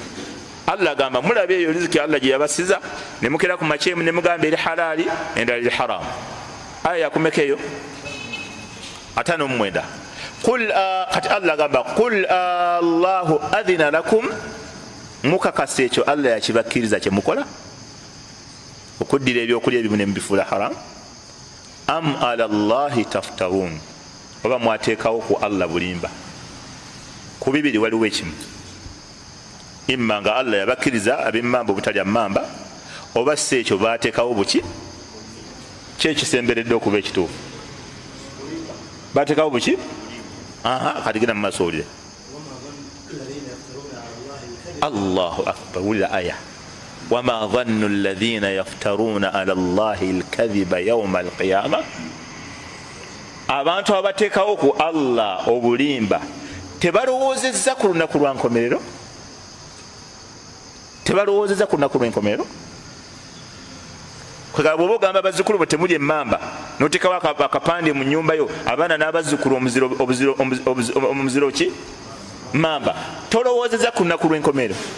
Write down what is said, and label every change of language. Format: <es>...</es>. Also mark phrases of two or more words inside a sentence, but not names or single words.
<lg>Allah agamba mulaba eyo riziki Allah gye yabasiza ne mukeera ku makya emu ne mugamba eri halali endala eri haramu. Aya yakumeka eyo 59. Kati Allah agamba</lg> <ar>قل آلله أذن لكم,</ar> <lg>mukakasa ekyo Allah yakibakkiriza kye mukola okuddira ebyokulya ebimu ne mubifuula haram,</lg> <ar>أم على الله تفترون,</ar> <lg>oba mwateekawo ku Allah bulimba. Ku bibiri waliwo ekimu, imma nga Allah yabakkiriza ab'emmamba obutalya mmamba, oba si ekyo baateekawo buki, kyekisemberedde okuba ekituufu, baateekawo buki. Kati genda mumaaso owulire.</lg> <ar>الله أكبر,</ar> <lg>wulira aya</lg> <ar>وما ظن الذين يفترون على الله الكذب يوم القيامة.</ar> <lg>Abantu abateekawo ku Allah obulimba tebalowoozezza ku lunaku lwa nkomerero, tebalowoozezza ku lunaku lw'enkomerero. Kwegaba bw'oba ogamba abazzukulu bo temuli emmamba n'oteekawo akapande mu nnyumba yo, abaana n'abazzukulu omuziro ki, mmamba, tolowoozezza ku lunaku lw'enkomerero.</lg>